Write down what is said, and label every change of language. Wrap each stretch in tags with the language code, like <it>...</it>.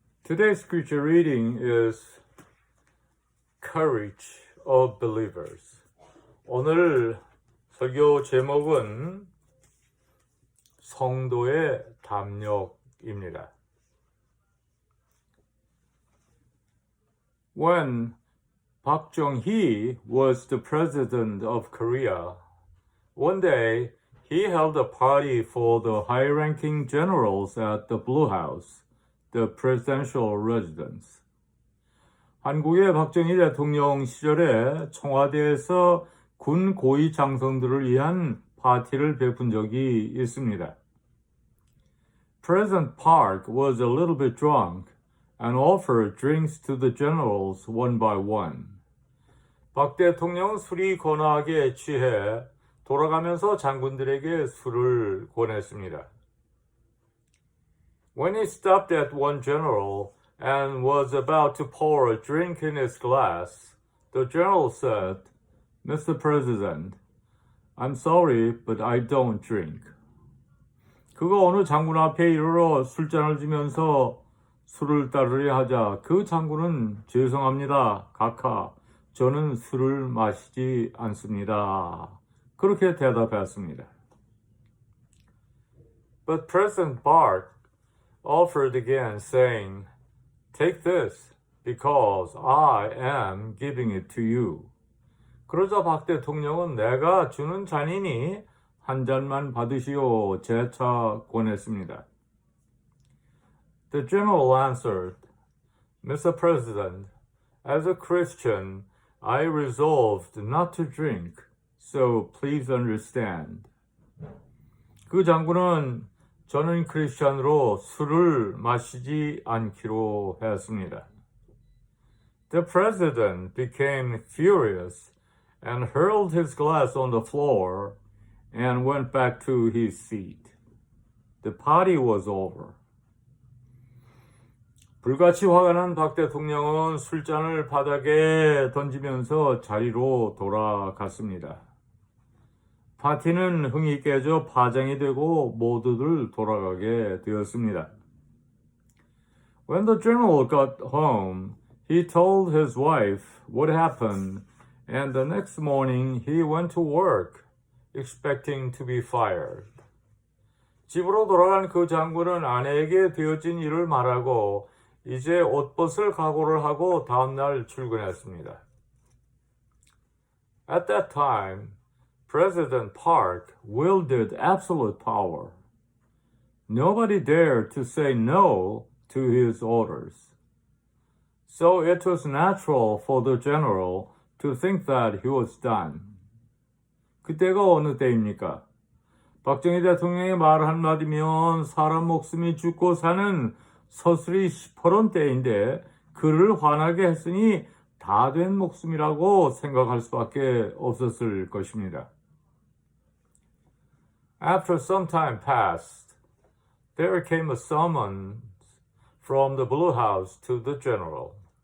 <en>Today's scripture reading is Courage of Believers.</en> <ko>오늘 설교 제목은 성도의 담력입니다.</ko> <en>When Park Chung-hee was the president of Korea, one day he held a party for the high-ranking generals at the Blue House, the presidential residence.</en> <ko>한국의 박정희 대통령 시절에 청와대에서 군 고위 장성들을 위한 파티를 베푼 적이 있습니다.</ko> <en>President Park was a little bit drunk and offered drinks to the generals one by one.</en> <ko>박 대통령은 술이 거나하게 취해 돌아가면서 장군들에게 술을 권했습니다.</ko> <en>When he stopped at one general and was about to pour a drink in his glass, the general said, Mr. President, I'm sorry, but I don't drink.</en> <ko>그가 어느 장군 앞에 이르러 술잔을 주면서 술을 따르려 하자 그 장군은 죄송합니다, 각하. 저는 술을 마시지 않습니다. 그렇게 대답했습니다.</ko> <en>But President Park offered again, saying, Take this, because I am giving it to you.</en> <ko>그러자 박 대통령은 내가 주는 잔이니 한 잔만 받으시오 재차 권했습니다.</ko> <en>The general answered, Mr. President, as a Christian, I resolved not to drink, so please understand.</en> <ko>그 장군은 저는 크리스찬으로 술을 마시지 않기로 했습니다.</ko> <en>The president became furious and hurled his glass on the floor and went back to his seat. The party was over.</en> <ko>불같이 화가 난 박 대통령은 술잔을 바닥에 던지면서 자리로 돌아갔습니다. 파티는 흥이 깨져 파장이 되고 모두들 돌아가게 되었습니다.</ko> <en>When the general got home, he told his wife what happened, and the next morning he went to work, expecting to be fired.</en> <ko>집으로 돌아간 그 장군은 아내에게 되어진 일을 말하고 이제 옷벗을 각오를 하고 다음날 출근했습니다.</ko> <en>At that time, President Park wielded absolute power. Nobody dared to say no to his orders. So it was natural for the general to think that he was done.</en> <ko>그때가 어느 때입니까? 박정희 대통령의 말 한마디면 사람 목숨이 죽고 사는 서슬이 시퍼런 때인데 그를 화나게 했으니 다 된 목숨이라고 생각할 수밖에 없었을 것입니다.</ko> <en>After some time passed, there came a summons from the Blue House to the general.</en>